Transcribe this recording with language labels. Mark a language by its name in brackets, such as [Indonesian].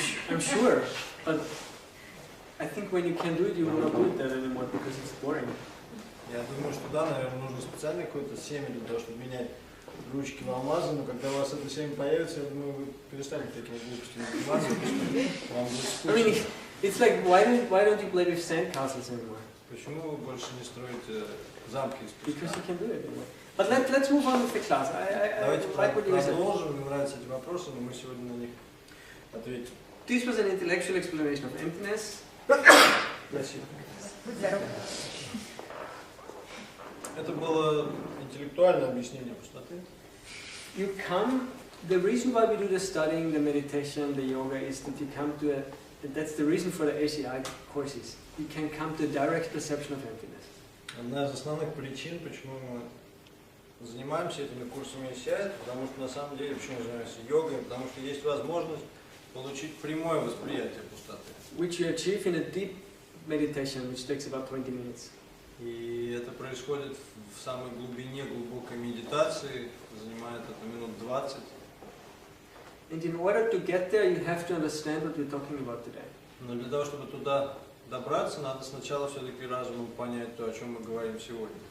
[English] I'm sure, but I think when you can do it, you will not do it that anymore because it's boring. [Russian] Я думаю, что да, наверное, нужно специально какое-то семя для того, чтобы менять ручки в алмазы, но когда у вас это семя появится, я думаю, вы перестанете такими глупостями заниматься, вам будет скучно. [English] I mean, it's like, why don't you play with sandcastles anymore? [Russian] Почему вы больше не строите замки из песка? [English] Because you can do it anymore. But let's move on with the class. [Russian] Давайте [English] like what you said. [Russian] продолжим, мне нравятся эти вопросы, но мы сегодня на них ответим. [English] This was an intellectual explanation of emptiness. [Russian] Спасибо. Будь здоров. Это было интеллектуальное объяснение пустоты. [English] You come, the reason why we do the studying, the meditation, the yoga is that you come to that's the reason for the ACI courses. You can come to a direct perception of emptiness. [Russian] Одна из основных причин, почему мы занимаемся этими курсами ACI, потому что на самом деле, почему мы занимаемся йогой, потому что есть возможность получить прямое восприятие пустоты. [English] Which you achieve in a deep meditation, which takes about 20 minutes. [Russian] И это происходит в самой глубине глубокой медитации, занимает это минут 20. [English] And in order to get there, you have to understand what we're talking about today. [Russian] Но для того, чтобы туда добраться, надо сначала все-таки разумом понять то, о чем мы говорим сегодня.